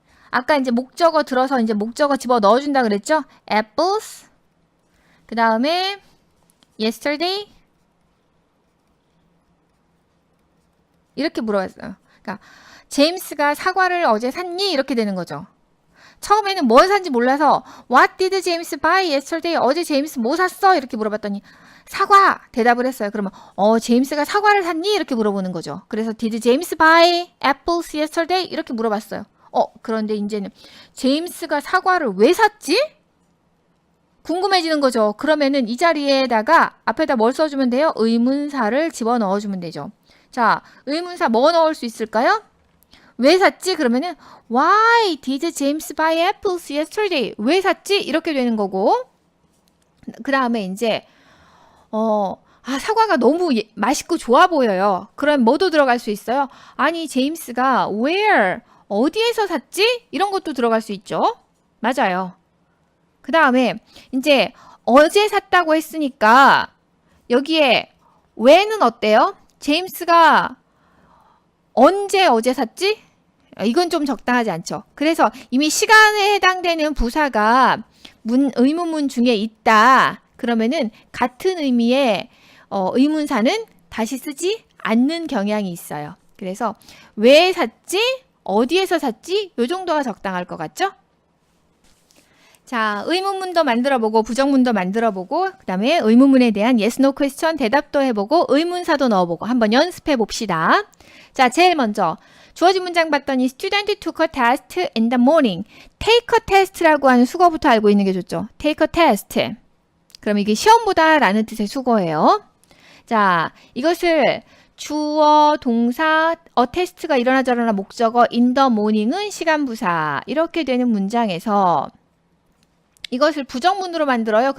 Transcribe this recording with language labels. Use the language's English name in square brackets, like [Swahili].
[Korean] 아까 이제 목적어 들어서 이제 목적어 집어 넣어준다 그랬죠? Apples. 그 다음에 yesterday. 이렇게 물어봤어요. 그러니까 제임스가 사과를 어제 샀니? 이렇게 되는 거죠. 처음에는 뭘 산지 몰라서 [English] What did James buy yesterday? [Korean] 어제 제임스 뭐 샀어? 이렇게 물어봤더니 사과! 대답을 했어요. 그러면 제임스가 사과를 샀니? 이렇게 물어보는 거죠. 그래서 [English] Did James buy apples yesterday? [Korean] 이렇게 물어봤어요. 그런데 이제는 제임스가 사과를 왜 샀지? 궁금해지는 거죠. 그러면은 이 자리에다가 앞에다 뭘 써주면 돼요? 의문사를 집어넣어주면 되죠. 자, 의문사 뭐 넣을 수 있을까요? 왜 샀지? [English] 그러면은 Why did James buy apples yesterday? [Korean] 왜 샀지? 이렇게 되는 거고, 그 다음에 이제 사과가 너무 맛있고 좋아 보여요. 그럼 뭐도 들어갈 수 있어요? 아니, 제임스가 where? 어디에서 샀지? 이런 것도 들어갈 수 있죠. 맞아요. 그 다음에 이제 어제 샀다고 했으니까 여기에 when은 어때요? 제임스가 언제 어제 샀지? 이건 좀 적당하지 않죠. 그래서 이미 시간에 해당되는 부사가 의문문 중에 있다. 그러면은 같은 의미의 의문사는 다시 쓰지 않는 경향이 있어요. 그래서 왜 샀지? 어디에서 샀지? 요 정도가 적당할 것 같죠? 자, 의문문도 만들어보고 부정문도 만들어보고 그 다음에 의문문에 대한 yes, no question 대답도 해보고 의문사도 넣어보고 한번 연습해 봅시다. 자, 제일 먼저 주어진 문장 봤더니 [English] student took a test in the morning. take a test [Korean] 라고 하는 수거부터 알고 있는 게 좋죠. [English] take a test. [Korean] 그럼 이게 시험보다 라는 뜻의 수거예요. 자, 이것을 주어, 동사, 테스트가 이러나 저러나 목적어, in the morning은 시간부사 이렇게 되는 문장에서 이것을 부정문으로 만들어요.